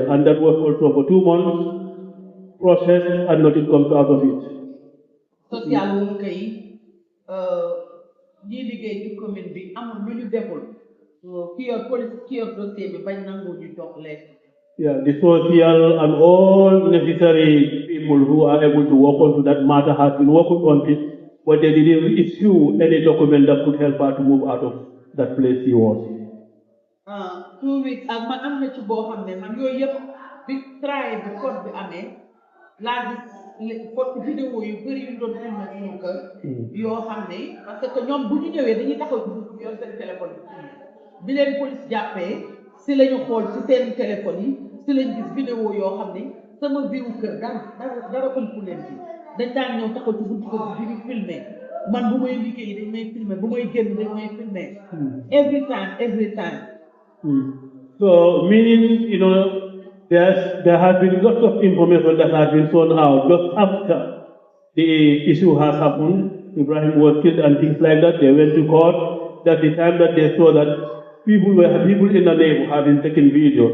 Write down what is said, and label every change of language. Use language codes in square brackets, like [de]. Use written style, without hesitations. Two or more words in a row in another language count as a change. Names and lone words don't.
[en] And that was also for 2 months process and nothing comes out of it. Social worker [wo] yi ñi liggéey ci commune bi amul lu ñu deful ki yor police ki yor dossier bi bañ nangu ñu jox leen. [en] Yeah, the social and all necessary people who are able to work on that matter have been working on it, but they didn't issue any document that could help her to move out of that place she was. [wo] 2 weeks ak man am na ci boo xam ne man yooyu yëpp bi travail bi code bi amee laa gis code vidéo yu bëri yu doon filmé suñu kër yoo xam ne parce que ñoom bu ñu ñëwee dañuy taxaw ci yor seen téléphone bi leen police jàppee si la ñu xool ci seen téléphone yi si lañ gis vidéo yoo xam ne sama viwu kër dara ëmp leen ci dañ daan ñëw taxaw ci buntu kër bi di ñu filmé man bu may liggéey dañ may filmé bu may génn dañ may filmé [en] every time. So meaning, there has been lots of information that has been thrown out just after the issue has happened. Ibrahim was killed and things like that. They went to court. That's the time that they saw that people in the neighborhood had been taking videos.